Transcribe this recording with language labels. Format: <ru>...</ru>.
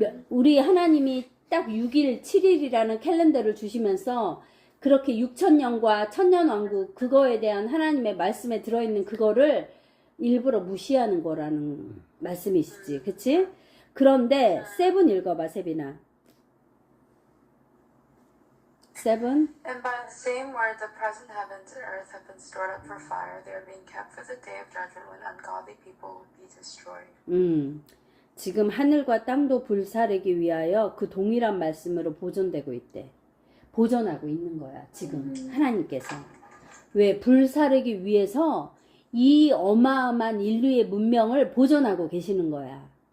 <ko>우리 하나님이 딱 6일, 7일이라는 캘린더를 주시면서 그렇게 6천년과 천년왕국 그거에 대한 하나님의 말씀에 들어있는 그거를 일부러 무시하는 거라는 말씀이시지. 그치? 그런데 세븐 읽어봐, 세빈아. 세븐.</ko> <en>And by the same word, the present heavens and earth have been stored up for fire. They are being kept for the day of judgment when ungodly people will be destroyed.</en> <ko>지금 하늘과 땅도 불사르기 위하여 그 동일한 말씀으로 보존되고 있대. 보존하고 있는 거야, 지금 하나님께서. 왜? 불사르기 위해서 이 어마어마한 인류의 문명을 보존하고 계시는 거야.</ko>